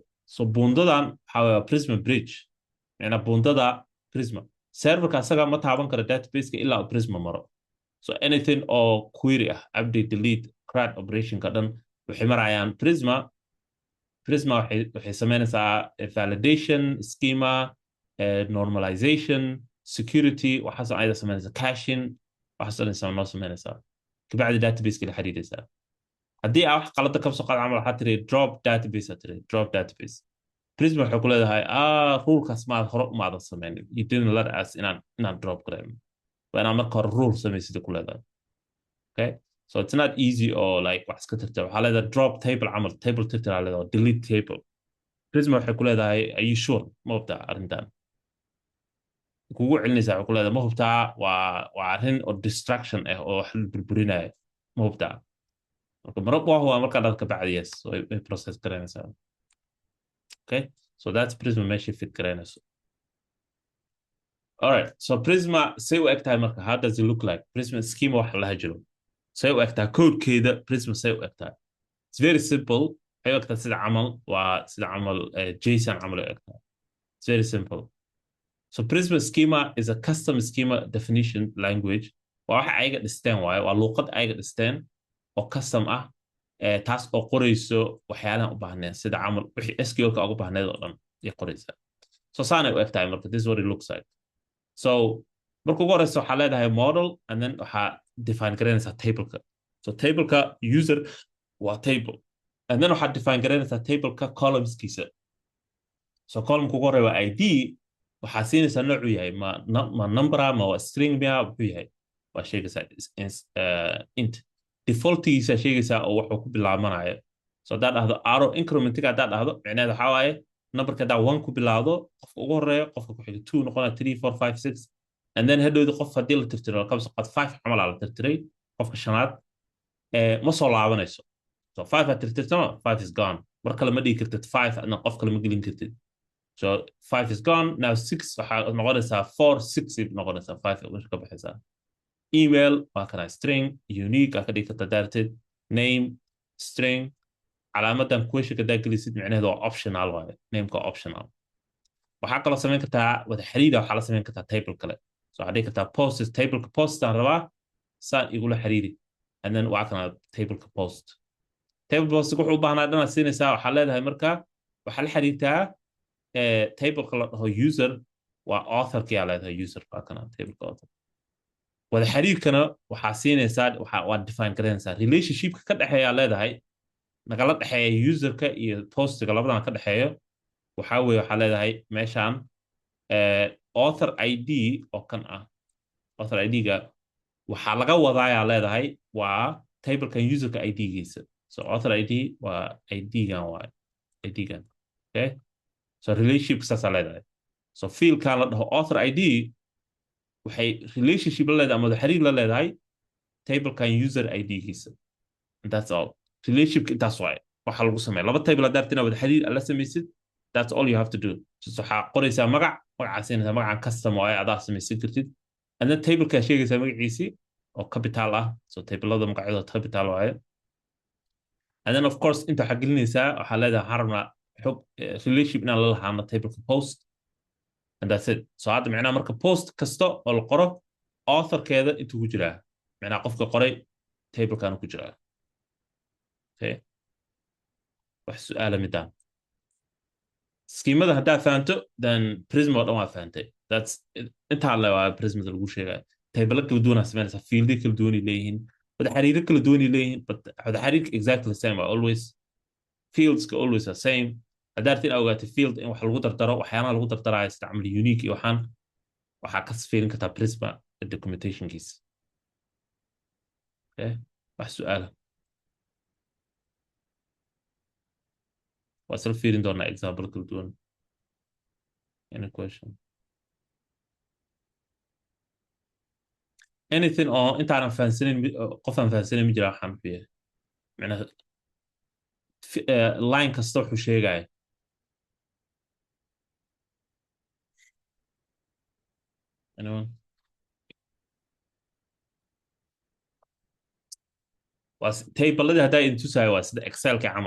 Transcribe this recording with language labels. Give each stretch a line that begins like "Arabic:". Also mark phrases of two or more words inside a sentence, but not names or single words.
Somali: So buundadan waxaa waa Prisma bridge macnaa buundada Prisma serverka asaga ma taaban karo databaseka ilaa uu Prisma maro. So anything oo query ah
English: update delete CRUD
Somali: operationka dhan waxay marayaan Prisma. Prisma waxay sameynaysaa
English: validation schema normalization security
Somali: waxaas ayada sameynaysaa caching waxaas noo sameynaysaa kabacdi databaseka la xiriiraysaa. haddii aa wax qalada ka soo qaad camal waxaa tiri
English: drop database
Somali: tiri
English: drop database
Somali: Prisma waxay ku leedahay rulekaas maad hore umaadan sameynin
English: you didn't let us
Somali: inaan drop garayno waa inaan marka hore rule samaysid ku leedahay.
English: Okay, so it's not easy or like
Somali: wax iska tirtir waxaa leedahay
English: drop table
Somali: camal table tirtir aa leedahay
English: delete table.
Somali: Prisma waxay ku leedahay
English: are you sure
Somali: ma hubtaa arrintan kugu celinaysaa waxay ku leedahay ma hubtaa waa arrin oo distraction ah oo wax burburinaya ma hubtaa marka marab waa markaa dadka bacdi yes so ay process garanaysaa.
English: Okay, so that's Prisma
Somali: meesha fit garanayso.
English: All right, so
Somali: Prisma say u egtahay marka
English: how does it look like
Somali: Prisma schema wax la jiro say u egtahay codekeeda Prisma say u egtahay
English: it's very simple
Somali: waxay u egtahay sida camal JSON camal u egtahay
English: it's very simple. So Prisma schema is a custom schema definition language
Somali: waa waxa ayaga dhisteen waaye waa luuqad ayaga dhisteen oo custom ah taas oo qorayso waxyaalahan u baahneen sida camal wixii SQL-ka ugu baahneed oo dhan ay qoraysaa. So saanay u egtahay marka
English: this is what it looks like.
Somali: So marka ugu horeysa waxaa leedahay model
English: and then
Somali: waxaa define garanaysaa tableka. So tableka user waa table
English: and then
Somali: waxaa define garanaysaa tableka columnskiisa. So columnka ugu horeya waa ID waxaa siinaysaa noocuu yahay ma number ma waa string miya wuxuu yahay waa sheegaysaa int defaultigiisa sheegaysaa oo wuxuu ku bilaabanayo. So haddaad dhahdo arrow incrementiga haddaad dhahdo micnaheed waxaa waaye numberka haddaa 1 ku bilaawdo qofka ugu horeeyo qofka ku xiga 2 noqonaya 3 4 5 6
English: and then
Somali: hadhowdi qof haddii la tirtiro kabso qad 5 camal la tirtiray qofka shanaad ma soo laabanayso. So 5 aad tirtirtama
English: 5 is gone
Somali: mar kale ma dhigi kartid 5 adna qof kale ma gelin kartid. So
English: 5 is gone now
Somali: 6 waxaa noqonaysaa 4 6 noqonaysaa 5 meesha ka baxaysaa. Email waa kana string unique aa ka dhigi kartaa daarteed name string calaamadan question-ka daa gelisid micnaheedu waa optional waaye nameka optional. waxaa kaloo samayn kartaa wada xiriira waxaa la samayn kartaa table kale. So waxaa dhigi kartaa post tableka post aan rabaa saan igula xiriiri
English: and then
Somali: waa kana tableka post table post wuxuu u baahnaa dhanaad siinaysaa waxaa leedahay marka waxaa la xiriirtaa tableka la dhaho user waa authorkii aa leedahay user waa kana tableka author. wada xiriirkana waxaa siinaysaa waa define garanaysaa relationshipka ka dhexeeya leedahay nagala dhexeeya userka iyo postiga labadan ka dhexeeyo waxaa weeye waxaa leedahay meeshaan author ID oo kan ah author ID-ga waxaa laga wadaayaa leedahay waa tablekan userka ID-giisa. So author ID waa ID-gan waaye ID-gan. Okay, so relationship saasaa leedahay. So fielkan la dhaho author ID waxay relationship la leedahay ama xiriir la leedahay tablekan user ID-giisa.
English: That's all.
Somali: Relationship intaas waaye waxa lagu sameeya laba table haddaad rabtid inaad wada xiriir la samaysid,
English: that's all you have to do.
Somali: Just waxaa qoraysaa magaca siinaysaa magacan custom oo ay adaa samaysan kartid,
English: and then
Somali: tablekaa sheegaysaa magaciisii oo capital ah, so tablada magacyadooda capital waaye.
English: And then of course
Somali: inta waxaa gelinaysaa waxaa leedahay waxaan rabnaa xog relationship inaan la lahaano tableka post,
English: and that's it.
Somali: So hadda micnaha marka post kasta oo la qoro authorkeeda intuu ku jiraa, micnaha qofka qoray tablekan ku jiraa. Okay, wax su'aala midaan schemada haddaa fahanto then prism oo dhan waa fahantay. That's intaa le waa prismada lagu sheegaya. Table kala duwan aa sameynaysaa, fieldi kala duwan ay leeyihiin, wada xiriiro kala duwan ay leeyihiin, but wada xiriirka
English: exactly the same
Somali: waa always,
English: fields always the same.
Somali: haddaa rabtid inaad ogaato field in wax lagu dardaro, waxyaalaha lagu dardaraya sida camal unique iyo waxaa ka fiirin kartaa prisma documentationkiisa. Okay, wax su'aala waa isla fiirin doonaa example kala duwan.
English: Any question?
Somali: Anything oo intaanan fahansanin qofaan fahansanin ma jira waxaan fiya micnaha line kasta wuxuu sheegaya.
English: Anyone?
Somali: waa tableladii haddaa idin tusaayo waa sida excelka camal.